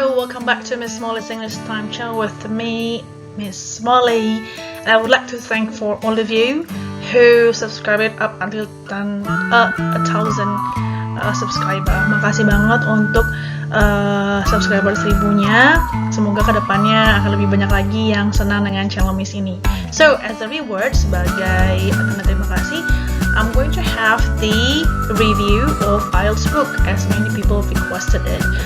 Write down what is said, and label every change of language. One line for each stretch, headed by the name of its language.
English: welcome back to Miss Molly's English Time channel with me, Miss Molly. And I would like to thank for all of you who subscribed up until 1,000 subscriber.
Indonesian: Makasih banget untuk subscriber 1000-nya. Semoga kedepannya akan lebih banyak lagi yang senang dengan channel Miss ini.
English: So as a reward,
Indonesian: sebagai tanda terima kasih,
English: I'm going to have the review of IELTS book as many people requested it.